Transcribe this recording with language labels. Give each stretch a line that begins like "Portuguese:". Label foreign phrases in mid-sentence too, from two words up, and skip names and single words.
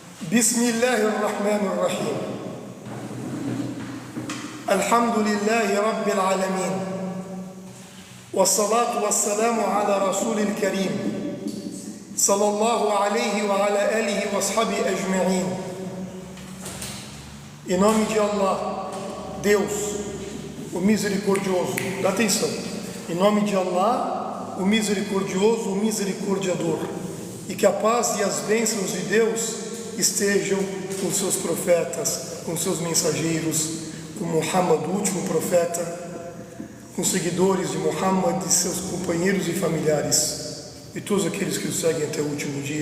Arabic: بسم الله الرحمن الرحيم الحمد لله رب العالمين والصلاة والسلام على رسول الكريم صلى الله عليه وعلى آله وأصحابه أجمعين.
Portuguese: Em nome de Allah, Deus, o misericordioso, dá atenção, em nome de Allah, o misericordioso, o misericordiador, e que a paz e as bênçãos de Deus estejam com seus profetas, com seus mensageiros, com Muhammad, o último profeta, com seguidores de Muhammad e seus companheiros e familiares, e todos aqueles que o seguem até o último dia.